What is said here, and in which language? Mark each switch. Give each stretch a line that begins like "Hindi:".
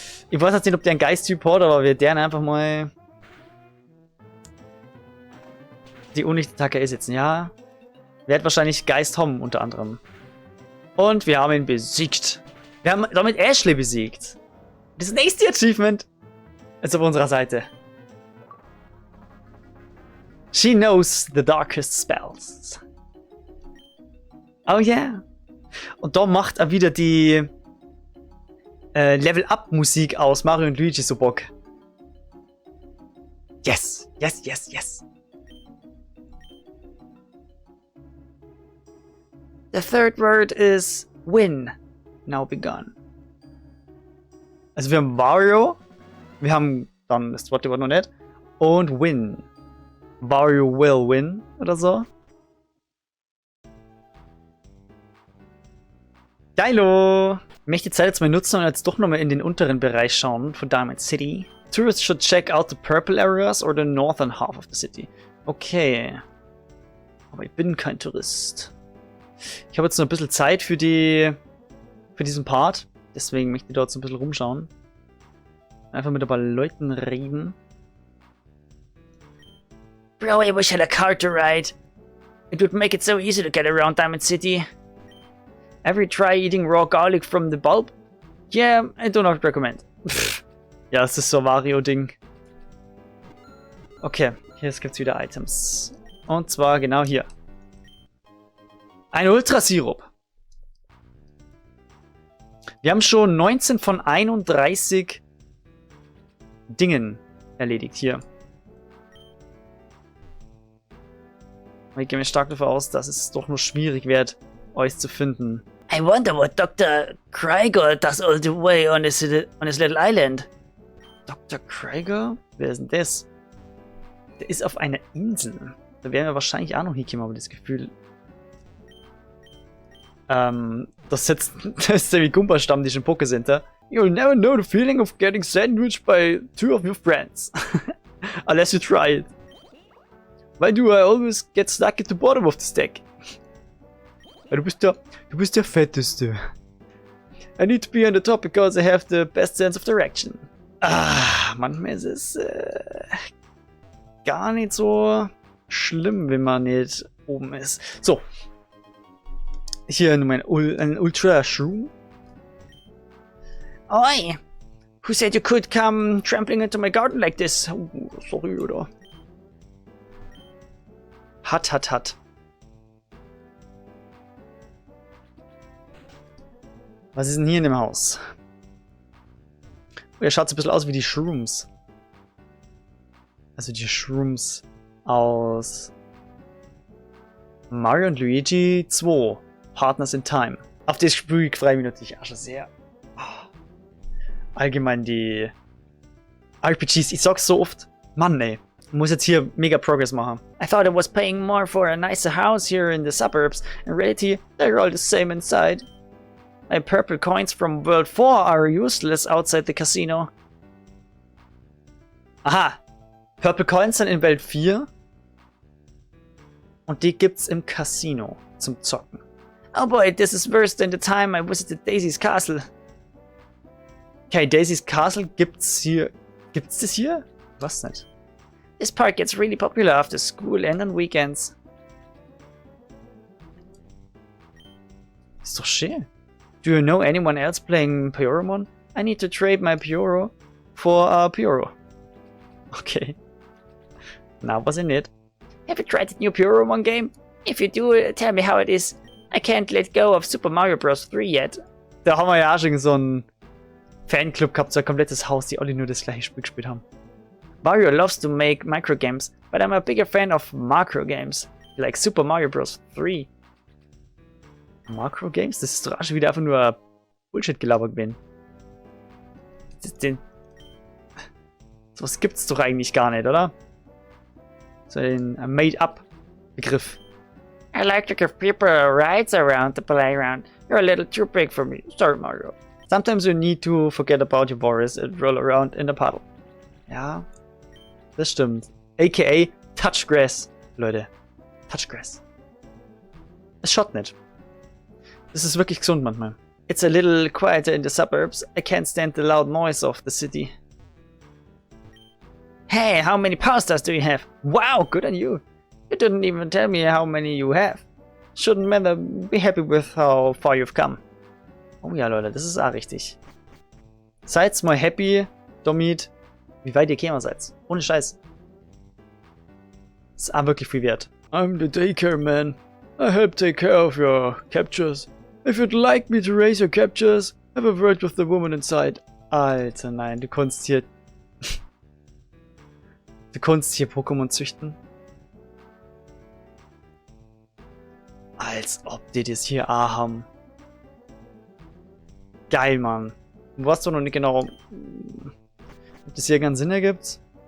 German: Ich weiß jetzt nicht, ob der einen Geist-Typ hat, aber wir werden einfach mal die Unlicht-Attacke einsetzen. Ja. Wird wahrscheinlich Geist haben, unter anderem. Und wir haben ihn besiegt. Wir haben damit Ashley besiegt. Das nächste Achievement ist auf unserer Seite.
English: She knows the darkest spells. Oh yeah.
German: Und da macht er wieder die Level-Up-Musik aus Mario und Luigi so Bock.
English: Yes. The third word is win. Now begun.
German: Also wir haben Wario, wir haben dann das zweite Wort noch nicht, und win.
English: Wario will win
German: oder so. Geilo! Ich möchte die Zeit jetzt mal nutzen und jetzt doch nochmal in den unteren Bereich schauen von Diamond City.
English: Tourists should check out the purple areas or the northern half of the city. Okay.
German: Aber ich bin kein Tourist. Ich habe jetzt noch ein bisschen Zeit für diesen Part. Deswegen möchte ich dort so ein bisschen rumschauen. Einfach mit ein paar Leuten reden.
English: Bro, I wish I had a car to ride. It would make it so easy to get around Diamond City. Ever try eating raw garlic from the bulb? Yeah, I do not recommend.
German: Ja, es ist so ein Wario-Ding. Okay, hier gibt's wieder Items. Und zwar genau hier. Ein Ultrasirup. Wir haben schon 19 von 31 Dingen erledigt hier. Aber ich gehe mir stark davon aus, dass es doch nur schwierig wird, euch zu finden.
English: I wonder what Dr. Krieger does all the way on his little island.
German: Dr. Krieger? Wer ist denn das? Der ist auf einer Insel. Da werden wir wahrscheinlich auch noch hinkommen, aber das Gefühl. Das ist der wie Gumba-Stammtisch im Pokécenter.
English: You'll never know the feeling of getting sandwiched by two of your friends. Unless you try it. Why do I always get stuck at the bottom of the stack?
German: Du bist der Fetteste.
English: I need to be on the top because I have the best sense of direction.
German: Manchmal ist es gar nicht so schlimm, wenn man nicht oben ist. So. Hier nochmal ein Ultra Shroom. Oi!
English: Who said you could come trampling into my garden like this?
German: Oh, sorry, oder? Hat. Was ist denn hier in dem Haus? Oh, er schaut so ein bisschen aus wie die Shrooms. Also die Shrooms aus Mario und Luigi 2. Partners in Time. Auf das Spiel freue ich mich natürlich auch schon sehr. Allgemein die RPGs, ich sag's so oft, Mann ey, ich muss jetzt hier mega Progress machen.
English: I thought I was paying more for a nicer house here in the suburbs. In reality, they're all the same inside. My purple coins from World 4 are useless outside the casino.
German: Aha, Purple Coins sind in Welt 4 und die gibt's im Casino zum Zocken.
English: Oh boy, this is worse than the time I visited Daisy's castle.
German: Okay, Daisy's Castle gibt's hier. Gibt's das hier? Was nicht?
English: This park gets really popular after school and on weekends.
German: Ist doch schön.
English: Do you know anyone else playing Pyoromon? I need to trade my Pyoro for a Pyoro. Okay. Now was in it. Have you tried the new Pyoromon game? If you do, tell me how it is. I can't let go of Super Mario Bros. 3 yet.
German: Da haben wir ja auch schon so einen Fanclub gehabt, so ein komplettes Haus, die alle nur das gleiche Spiel gespielt haben.
English: Mario loves to make micro games, but I'm a bigger fan of macro games, like Super Mario Bros. 3.
German: Macro Games? Das ist doch schon wieder einfach nur Bullshit-Gelaber gewesen. Sowas gibt's doch eigentlich gar nicht, oder? So ein Made-up-Begriff.
English: I like to give people rides around the playground. You're a little too big for me. Sorry, Mario. Sometimes you need to forget about your worries and roll around in the puddle.
German: Ja, das stimmt. AKA Touchgrass, Leute. Touchgrass. Es schaut nicht. Das ist wirklich gesund manchmal.
English: It's a little quieter in the suburbs. I can't stand the loud noise of the city. Hey, how many power stars do you have? Wow, good on you. You didn't even tell me how many you have. Shouldn't matter. Be happy with how far you've come.
German: Oh ja, Leute, das ist auch richtig. Seid mal happy damit, wie weit ihr gekommen seid. Ohne Scheiß. Das ist auch wirklich viel wert.
English: I'm the daycare man. I help take care of your captures. If you'd like me to raise your captures, have a word with the woman inside.
German: Alter, nein, du kannst hier... Du kannst hier Pokémon züchten. Als ob die das hier auch haben. Geil, Mann. Du weißt doch noch nicht genau, ob das hier keinen Sinn ergibt.